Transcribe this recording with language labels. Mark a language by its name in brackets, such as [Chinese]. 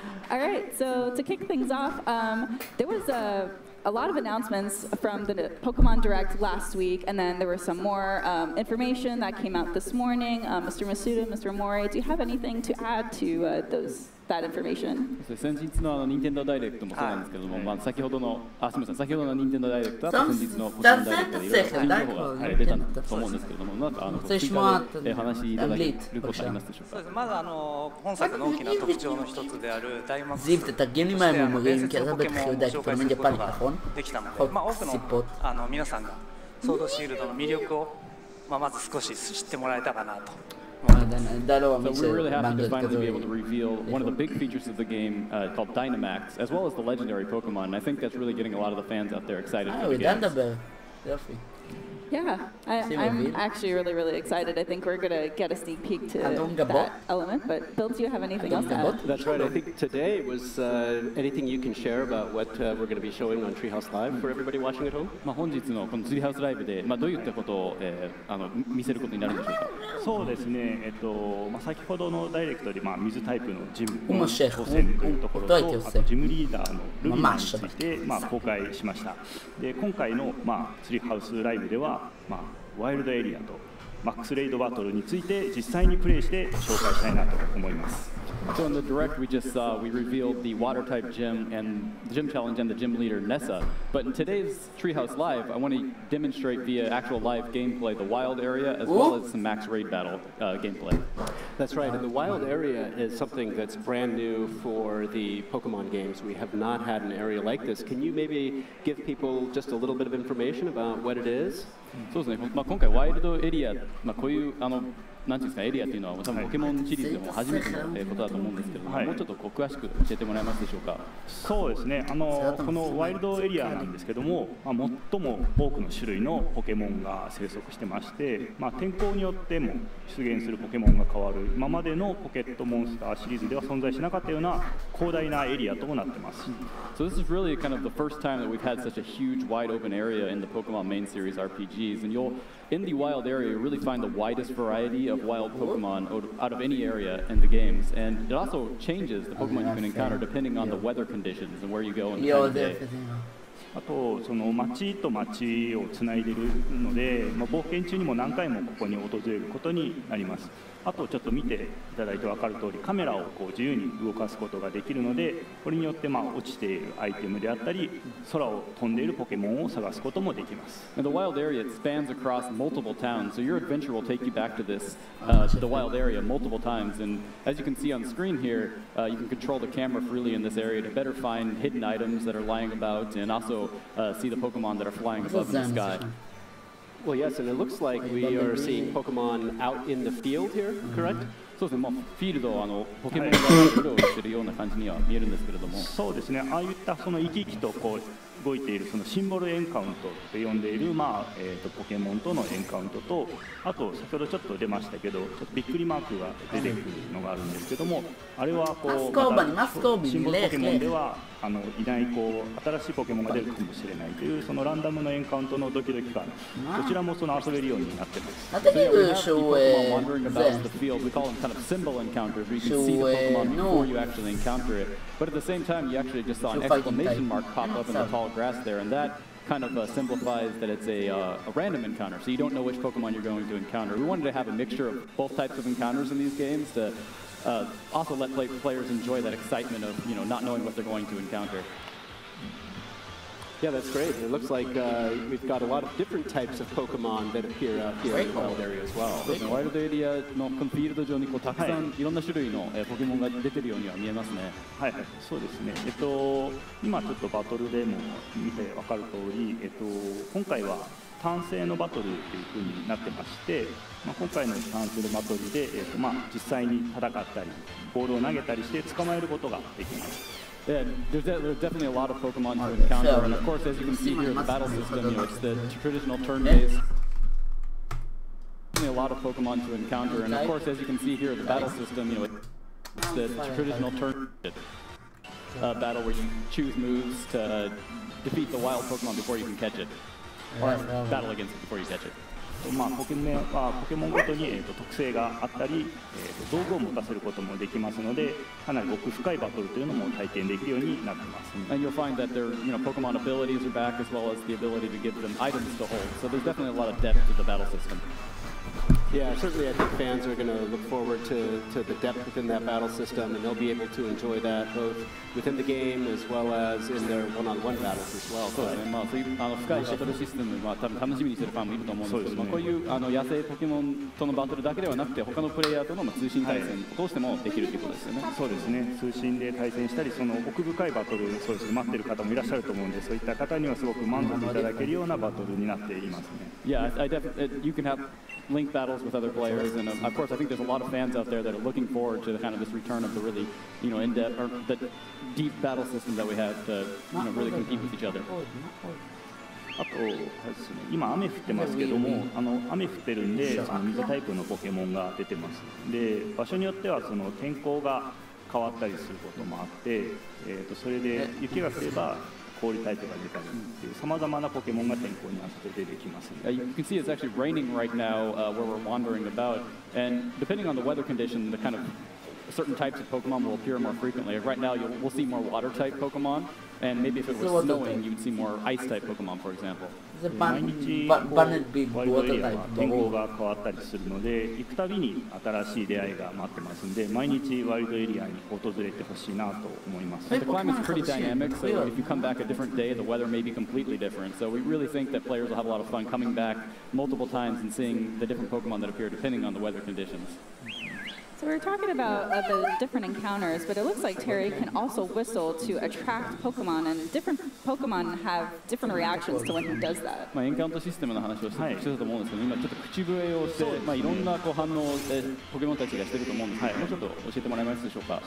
[English] All right, so to kick things off, there was a lot of announcements from the Pokemon Direct last week, and then there was some more information that came out this morning. Mr. Masuda, Mr. Mori, do you have anything to add to that information? [Japanese] 先日の任天堂ダイレクトもそうなんですけども、先ほどの先ほどの任天堂ダイレクトと先日のポケモンダイレクトでいろいろ新情報が出たと思うんですけれども、なんか追加で話しいただけることありますでしょうか。まず本作の大きな特徴の一つであるダイマックス伝説のポケモンを紹介することができたので、多くの皆さんがソードシールドの魅力をまず少し知ってもらえたかなと。 [English] So we're really happy to finally be able to reveal one of the big features of the game called Dynamax, as well as the legendary Pokemon. And I think that's really getting a lot of the fans out there excited for the game. Yeah, I'm actually really, really excited. I think we're going to get a sneak peek to that element. But Bill, do you have anything else to add? That's right. I think today was anything you can share about what we're going to be showing on Treehouse Live for everybody watching at home? [Japanese] 本日のこの Treehouse Live でどういったことを見せることになるんでしょうか。そうですね。先ほどのダイレクトで水タイプのジムの挑戦というところと、あとジムリーダーのルビナについて公開しました。で今回のTreehouse Live ではワイルドエリアとマックスレイドバトルについて実際にプレイして紹介したいなと思います。 [English] So in the direct, we revealed the water type gym and the gym challenge and the gym leader Nessa. But in today's Treehouse Live, I want to demonstrate via actual live gameplay the wild area as well as some max raid battle gameplay. That's right, and the wild area is something that's brand new for the Pokemon games. We have not had an area like this. Can you maybe give people just a little bit of information about what it is? [Japanese] そうですね。今回ワイルドエリア、こういうなんていうんですか、エリアというのは多分ポケモンシリーズでも初めてのことだと思うんですけども、もうちょっと詳しく教えてもらえますでしょうか。そうですね。このワイルドエリアなんですけども、最も多くの種類のポケモンが生息してまして、天候によっても出現するポケモンが変わる今までのポケットモンスターシリーズでは存在しなかったような広大なエリアとなってます。 [English] So this is really kind of the first time that we've had such a huge wide open area in the Pokemon main series RPGs, and in the wild area, you really find the widest variety of wild Pokemon out of any area in the games. And it also changes the Pokemon you can encounter depending on the weather conditions and where you go in the time of day. [Japanese] あと町と町をつないでいるので、冒険中にも何回もここに訪れることになります。あとちょっと見ていただいて分かる通り、カメラを自由に動かすことができるので、これによって落ちているアイテムであったり、空を飛んでいるポケモンを探すこともできます。 [English] And the wild area spans across multiple towns, so your adventure will take you back to this, the wild area multiple times. And as you can see on the screen here, you can control the camera freely in this area to better find hidden items that are lying about, and also see the Pokemon that are flying above in the sky. Well, yes, and it looks like we are seeing Pokemon out in the field here, correct? [Japanese] そうですね、フィールドポケモンがうろうろしているような感じには見えるんですけれども、そうですね、ああいった生き生きと動いているシンボルエンカウントと呼んでいる、ポケモンとのエンカウントと、あと先ほどちょっと出ましたけど、ちょっとびっくりマークが出てくるのがあるんですけども、あれはシンボルポケモンではいないこう新しいポケモンが出るかもしれないというそのランダムのエンカウントのドキドキ感、こちらもその遊べるようになってます。 Natin dito show [English] wandering about the field. We call them kind of symbol encounters, where you can see the Pokemon before you actually encounter it. But at the same time, you actually just saw an exclamation mark pop up in the tall grass there, and that kind of simplifies that it's a random encounter, so you don't know which Pokemon you're going to encounter. We wanted to have a mixture of both types of encounters in these games to also let players enjoy that excitement of not knowing what they're going to encounter. Yeah, that's great. It looks like we've got a lot of different types of Pokemon that appear out here in the wild area as well. [Japanese] ワイルドエリアのこのフィールド上にたくさんいろんな種類のポケモンが出てるようには見えますね。はい、そうですね。今ちょっとバトルでも見てわかる通り、今回は単性のバトルという風になってまして、今回の単性のバトルで、実際に戦ったり、ボールを投げたりして捕まえることができます。 [English] Yeah, there's definitely a lot of Pokemon to encounter, and of course, as you can see here, the battle system, it's the traditional turn-based. Definitely a lot of Pokemon to encounter, and of course, as you can see here, the battle system, it's the traditional turn battle where you choose moves to defeat the wild Pokemon before you can catch it, or battle against it before you catch it. [Japanese] ポケモンごとに、特性があったり、道具を持たせることもできますので、かなり奥深いバトルというのも体験できるようになっています。 [English] And you'll find that their Pokemon abilities are back, as well as the ability to give them items to hold. So there's definitely a lot of depth to the battle system. Yeah, certainly I think fans are going to look forward to the depth within that battle system, and they'll be able to enjoy that both within the game as well as in their one-on-one battles as well. [Japanese] そうですね。そういう深いバトルシステムは多分楽しみにしてるファンもいると思うんですけど、こういう野生ポケモンとのバトルだけではなくて、他のプレイヤーとの通信対戦を通してもできるということですよね。そうですね。通信で対戦したり、その奥深いバトル、そうですね、待っている方もいらっしゃると思うんで、そういった方にはすごく満足いただけるようなバトルになっていますね。 [English] Yeah, you can have link battles with other players, and of course, I think there's a lot of fans out there that are looking forward to the kind of this return of the really, in-depth or the deep battle system that we have to, really compete with each other. [Japanese] あとですね、今雨降ってますけども、雨降ってるんでその水タイプのポケモンが出てます。で、場所によってはその天候が変わったりすることもあって、それで雪が降れば氷タイプが出たりっていう様々なポケモンが天候に合わせて出てきます。 [English] You can see it's actually raining right now where we're wandering about, and depending on the weather condition, the kind of certain types of Pokemon will appear more frequently. Right now, we'll see more water-type Pokemon, and maybe if it was snowing, you'd see more ice-type Pokemon, for example. [Japanese] 毎日ワイルドエリアは天候が変わったりするので、行くたびに新しい出会いが待ってますんで、毎日ワイルドエリアに訪れてほしいなと思います。 [English] The climate's pretty dynamic, so if you come back a different day, the weather may be completely different. So we really think that players will have a lot of fun coming back multiple times and seeing the different Pokemon that appear depending on the weather conditions. So we were talking about the different encounters, but it looks like Terry can also whistle to attract Pokemon, and different Pokemon have different reactions to when he does that. [Japanese] エンカウントシステムの話をしてたと思うんですけど、今ちょっと口笛をして、いろんな反応をポケモンたちがしてると思うんですけど、もうちょっと教えてもらえますでしょうか。